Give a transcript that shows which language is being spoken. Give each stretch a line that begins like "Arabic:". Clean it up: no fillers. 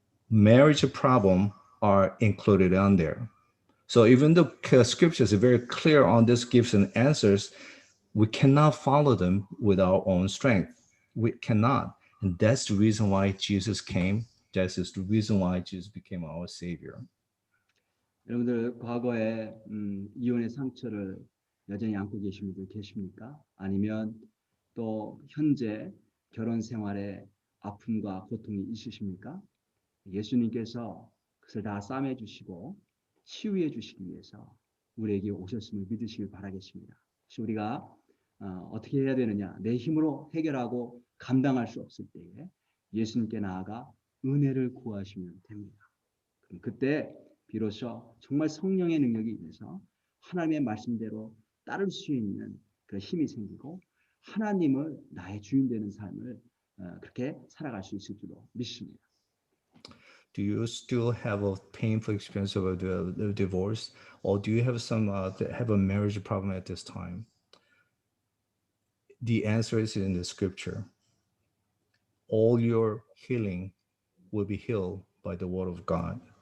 English: marriage problem are included on there. So even though scriptures are very clear on this gives and answers, we cannot follow them with our own strength. We cannot. And that's the reason why Jesus came. That is the reason why Jesus became our Savior.
Korean: 여러분들 과거에 이혼의 상처를 여전히 안고 계신 분들 계십니까? 아니면 또 현재 결혼 생활에 아픔과 고통이 있으십니까? 예수님께서 그것을 다 싸매 주시고 치유해 주시기 위해서 우리에게 오셨음을 믿으시길 바라겠습니다. 그래서 우리가 어떻게 해야 되느냐? 내 힘으로 해결하고 감당할 수 없을 때에 예수님께 나아가 은혜를 구하시면 됩니다. 그럼 그때 비로소 정말 성령의 능력이 임해서 하나님의 말씀대로 따를 수 있는 그 힘이 생기고 하나님을 나의 주인 되는 삶을 그렇게 살아갈 수 있을 줄로 믿습니다.
English: Do you still have a painful experience of the divorce, or do you have some have a marriage problem at this time? The answer is in the scripture. All your healing will be healed by the word of God.